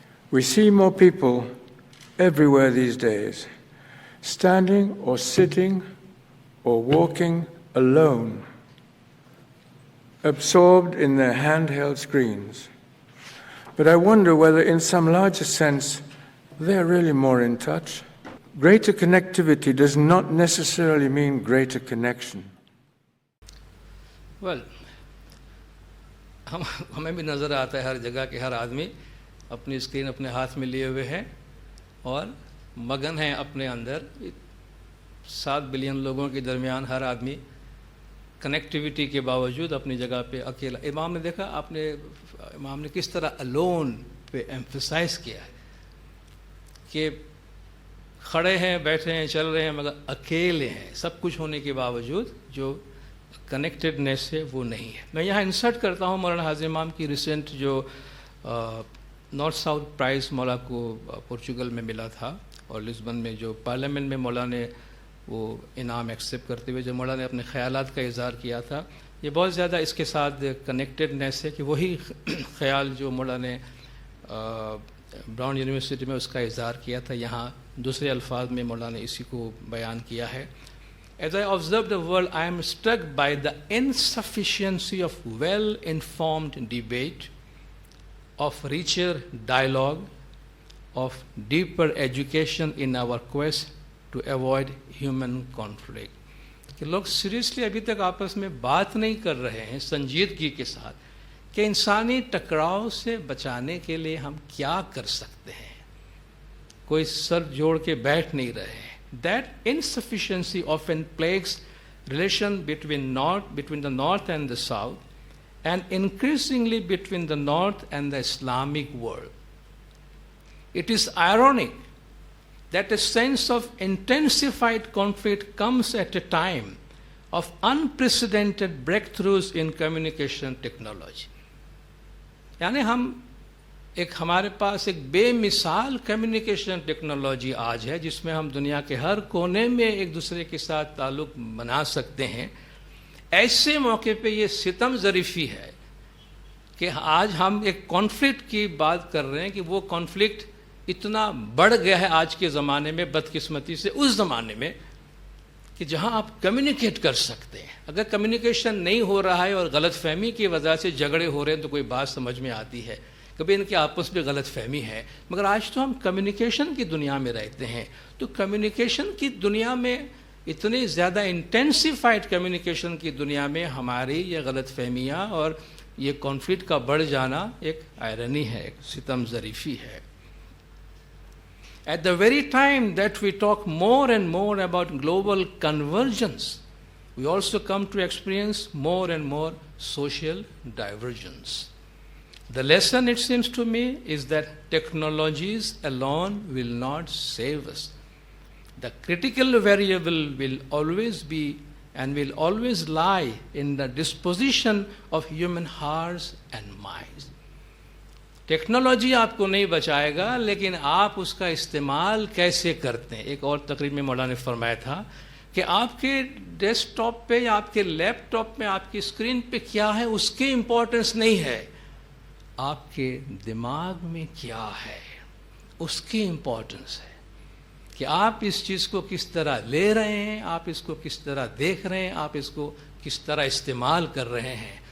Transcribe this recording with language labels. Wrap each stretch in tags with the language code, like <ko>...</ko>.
<en>We see more people everywhere these days, standing or sitting or walking alone, absorbed in their handheld screens. But I wonder whether in some larger sense they're really more in touch. Greater connectivity does not necessarily mean greater connection.</en> <ur>Well, ہمیں بھی نظر آتا ہے ہر جگہ کہ ہر آدمی اپنی screen اپنے ہاتھ میں لیے ہوئے ہیں اور مگن ہیں اپنے اندر. 7 بلین لوگوں کے درمیان ہر آدمی کنیکٹیوٹی کے باوجود اپنی جگہ پہ اکیلا. امام نے دیکھا امام نے کس طرح الون پہ ایمفسائز کیا ہے کہ کھڑے ہیں، بیٹھے ہیں، چل رہے ہیں، مگر اکیلے ہیں. سب کچھ ہونے کے باوجود جو کنیکٹڈنیس ہے وہ نہیں ہے. میں یہاں انسرٹ کرتا ہوں مولانا حاضر امام کی ریسنٹ جو نارتھ ساؤتھ پرائز مولا کو پورچوگل میں ملا تھا، اور لسبن میں جو پارلیمنٹ میں مولا نے وہ انعام ایکسیپٹ کرتے ہوئے جو مولا نے اپنے خیالات کا اظہار کیا تھا، یہ بہت زیادہ اس کے ساتھ کنیکٹڈنیس ہے کہ وہی خیال جو مولا نے براؤن یونیورسٹی میں اس کا اظہار کیا تھا، یہاں دوسرے الفاظ میں مولا نے اسی کو بیان کیا ہے.</ur> <en>As I observe the world, I am struck by the insufficiency of well-informed debate, of richer dialogue, of deeper education in our quest to avoid human conflict.</en> <ur>کہ لوگ سیریسلی ابھی تک آپس میں بات نہیں کر رہے ہیں سنجیدگی کے ساتھ کہ انسانی ٹکراؤ سے بچانے کے لیے ہم کیا کر سکتے ہیں. کوئی سر جوڑ کے بیٹھ نہیں رہے ہیں.</ur> <en>That insufficiency often plagues relation between the North and the South, and increasingly between the North and the Islamic world. It is ironic that a sense of intensified conflict comes at a time of unprecedented breakthroughs in communication technology.</en> <ur>یعنی ہمارے پاس ایک بے مثال communication technology آج ہے جس میں ہم دنیا کے ہر کونے میں ایک دوسرے کے ساتھ تعلق بنا سکتے ہیں. ایسے موقع پہ یہ ستم ظریفی ہے کہ آج ہم ایک کانفلکٹ کی بات کر رہے ہیں کہ وہ کانفلکٹ اتنا بڑھ گیا ہے آج کے زمانے میں بدقسمتی سے اس زمانے میں کہ جہاں آپ کمیونیکیٹ کر سکتے ہیں. اگر کمیونیکیشن نہیں ہو رہا ہے اور غلط فہمی کی وجہ سے جھگڑے ہو رہے ہیں تو کوئی بات سمجھ میں آتی ہے, کبھی ان کے آپس میں غلط فہمی ہے. مگر آج تو ہم کمیونیکیشن کی دنیا میں رہتے ہیں, تو کمیونیکیشن کی دنیا میں اتنی زیادہ انٹینسیفائڈ کمیونیکیشن کی دنیا میں ہماری یہ غلط فہمیاں اور یہ کانفلکٹ کا بڑھ جانا ایک آئرنی ہے, ایک ستم ظریفی ہے.</ur> <en>At the very time that we talk more and more about global convergence, we also come to experience more and more social divergence. The lesson, it seems to me, is that technologies alone will not save us. The critical variable will always be and will always lie in the disposition of human hearts and minds.</en> <ur>Technology آپ کو نہیں بچائے گا, لیکن آپ اس کا استعمال کیسے کرتے ہیں. ایک اور تقریر میں مولانا نے فرمایا تھا کہ آپ کے ڈیسک ٹاپ پہ یا آپ کے لیپ ٹاپ میں آپ کی اسکرین پہ کیا ہے اس کی امپورٹنس نہیں ہے, آپ کے دماغ میں کیا ہے اس کی امپورٹنس ہے, کہ آپ اس چیز کو کس طرح لے رہے ہیں, آپ اس کو کس طرح دیکھ رہے ہیں, آپ اس کو کس طرح استعمال کر رہے ہیں.</ur>